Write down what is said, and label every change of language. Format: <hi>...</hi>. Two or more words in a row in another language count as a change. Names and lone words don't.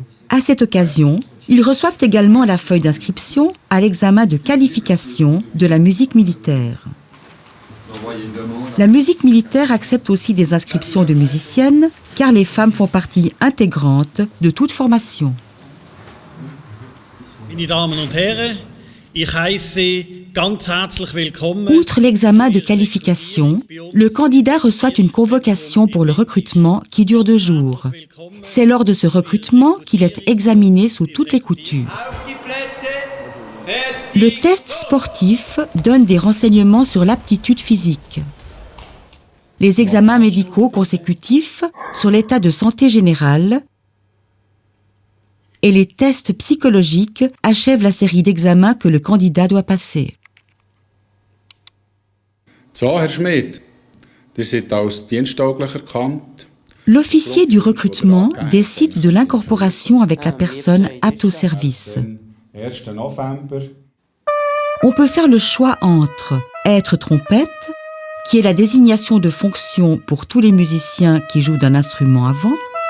<fr>À cette occasion, ils reçoivent également la feuille d'inscription à l'examen de qualification de la musique militaire. La musique militaire accepte aussi des inscriptions de musiciennes, car les femmes font partie intégrante de toute formation.</fr> <de>Meine Damen und Herren, ich heiße Sie ganz herzlich willkommen.</de> <fr>Outre l'examen de qualification, le candidat reçoit une convocation pour le recrutement qui dure 2 jours. C'est lors de ce recrutement qu'il est examiné sous toutes les coutures. Le test sportif donne des renseignements sur l'aptitude physique. Les examens médicaux consécutifs sur l'état de santé général et les tests psychologiques achèvent la série d'examens que le candidat doit passer.</fr> <de>So, Herr Schmidt, ihr seid als diensttauglich erkannt.</de> <fr>L'officier du recrutement décide de l'incorporation avec la personne apte au service.</fr> <de>1. November.</de> <fr>On peut faire le choix entre être trompette, qui est la désignation de fonction pour tous les musiciens qui jouent d'un instrument à vent,</fr>